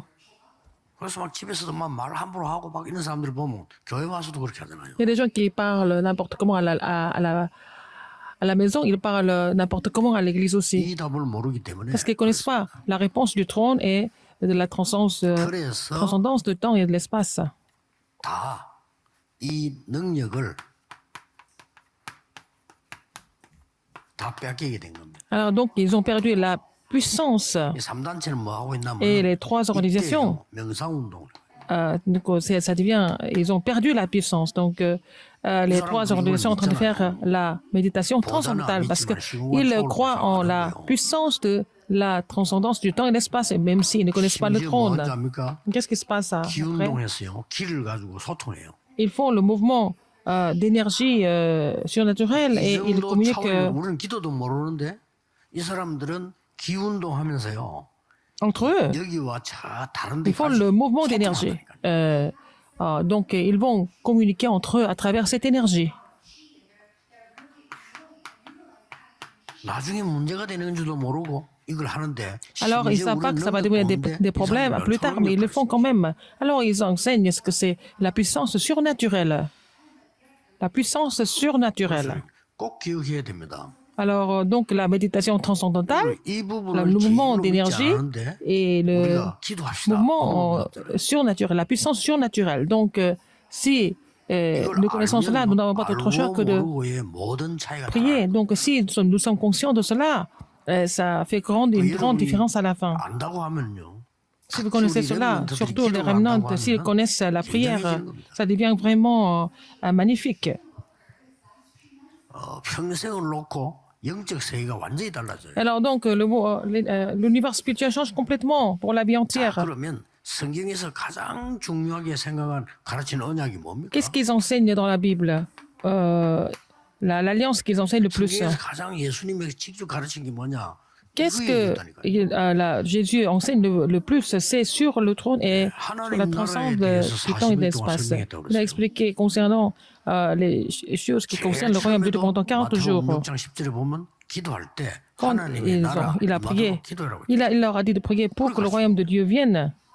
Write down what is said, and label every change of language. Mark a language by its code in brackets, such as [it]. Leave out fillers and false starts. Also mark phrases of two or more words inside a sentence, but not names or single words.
[ko] 그래서 막 집에서도 막 말을 함부로 하고 막 이런 사람들 보면 교회 와서도 그렇게 하잖아요. [fr] Il y a des gens qui parlent n'importe comment à la maison, ils parlent n'importe comment à l'église aussi. [ko] 이 답을 모르기 때문에 [fr] Parce qu'ils ne connaissent pas la réponse du trône et de la transcendance du temps et de l'espace. [ko] 다 이 능력을 다 뺏기게 된 겁니다. [fr] Alors donc, ils ont perdu la puissance. [ko] 이 3단체는 뭐 하고 있냐면 [fr] Et les trois organisations, [ko] 명상운동을 [fr] donc ça devient, ils ont perdu la puissance. Donc, les trois organisations sont en train de faire la méditation transcendantale parce qu'ils croient en la puissance de la transcendance du temps et de l'espace, et même s'ils ne connaissent pas le [ko] 심지어 뭐 [fr] trône. [ko] 하는지 압니까? [fr] Qu'est-ce qui se passe après? [ko] 기운동했어요. 기를 가지고 소통해요. [fr] Ils font le mouvement d'énergie surnaturelle et [ko] 이 [fr] ils [ko] 정도 [fr] communiquent [ko] 차원이면 우리는 기도도 모르는데 이 사람들은 기운동하면서요. [fr] entre eux. [ko] 여기와 다른 [fr] Ils font le mouvement d'énergie. Donc, ils vont communiquer entre eux à travers cette énergie. [ko] 나중에 문제가 되는 줄도 모르고 이걸 하는데 [fr] Alors, ils ne savent pas que ça va devenir des problèmes plus tard, mais ils le font quand même. Alors, ils enseignent ce que c'est la puissance surnaturelle. La puissance surnaturelle. [ko] 꼭 기억해야 됩니다. [fr] Alors, donc, la méditation transcendantale, [ko] 이 [fr] le [ko] 부분을 [fr] mouvement [ko] 제일로 믿지 [fr] d'énergie [ko] 않은데 [fr] et le [ko] 우리가 기도합시다. [fr] mouvement surnaturel, la puissance surnaturelle. Donc, si nous connaissons cela, nous n'avons pas d'autre choix que de prier. Donc, si nous sommes conscients de cela, ça fait une grande différence à la fin. [ko] 안다고 하면요. [fr] Si vous connaissez cela, surtout les remnants, s'ils connaissent la prière, ça devient vraiment magnifique. [ko] 평생을 놓고 영적 세계가 완전히 달라져요. [fr] Alors donc, l'univers spirituel change complètement pour la vie entière. [ko] 그러면 성경에서 가장 중요하게 생각한 가르치는 언약이 뭡니까? [fr] Qu'est-ce qu'ils enseignent dans la Bible? L'alliance qu'ils enseignent le plus. [ko] 성경에서 가장 예수님이 직접 가르친 게 뭐냐? [fr] Qu'est-ce que Jésus enseigne le plus? C'est sur le trône et sur la transcende du temps et de l'espace. Il a expliqué concernant les choses qui concernent le royaume de Dieu pendant 40 jours. Quand il a prié, il leur a dit de prier pour que le royaume de Dieu vienne.